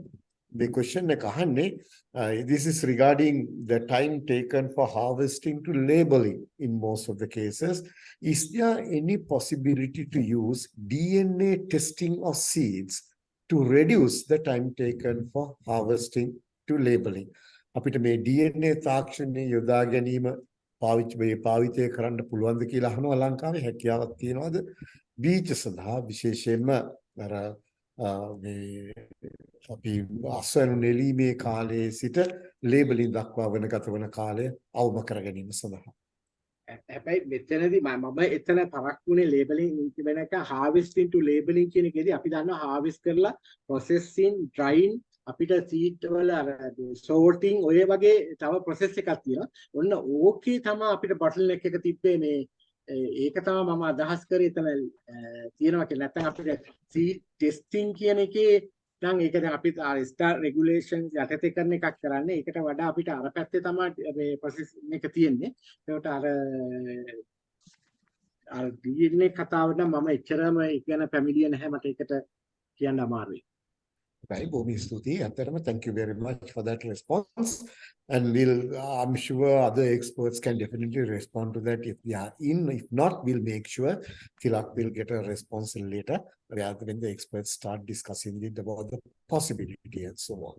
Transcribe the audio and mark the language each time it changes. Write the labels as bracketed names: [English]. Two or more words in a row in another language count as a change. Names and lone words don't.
[English] The question this is regarding the time taken for harvesting to labeling in most of the cases. Is there any possibility to use DNA testing of seeds to reduce the time taken for harvesting to labeling? [Sinhala] අපිට මේ DNA තාක්ෂණයේ යොදා ගැනීම පාවිතය කරන්න පුළුවන්ද කියලා අහනවා ලංකාවේ හැකියාවක් තියෙනවද බීජ සඳහා විශේෂයෙන්ම අර මේ අපි අස්වැනු නෙලීමේ කාලයේ සිට ලේබලින් දක්වා වෙන ගත වන කාලය අවම කර ගැනීම සඳහා හැබැයි මෙතනදී මම එතන පරක් වුණේ ලේබලින් වෙන එක [English] harvesting to labeling [Sinhala] කියන එකේදී අපි දන්නවා harvest කරලා [English] processing drying [Sinhala] අපිට සීඩ් වල අර sorting ඔය වගේ තව process එකක් තියෙනවා. ඔන්න ඕකේ තමයි අපිට bottleneck එක තිබ්බේ මේ ඒක තමයි මම අදහස් කරේ එතන තියෙනවා කියලා. නැත්නම් අපිට [English] seed testing [Sinhala] කියන එකේ නම් ඒක දැන් අපි [English] star regulations [Sinhala] යටතේ කරන එකක් කරන්නේ. ඒකට වඩා අපිට අර පැත්තේ තමයි මේ process එක තියෙන්නේ. ඒකට අර DNA කතාව නම් මම එච්චරම ඉගෙන පැමිණියේ නැහැ මට ඒකට කියන්න අමාරුයි. [English] Right, thank you very much for that response. And I'm sure other experts can definitely respond to that if they are in. If not, we'll make sure Tilak will get a response later, rather when the experts start discussing it about the possibility and so on.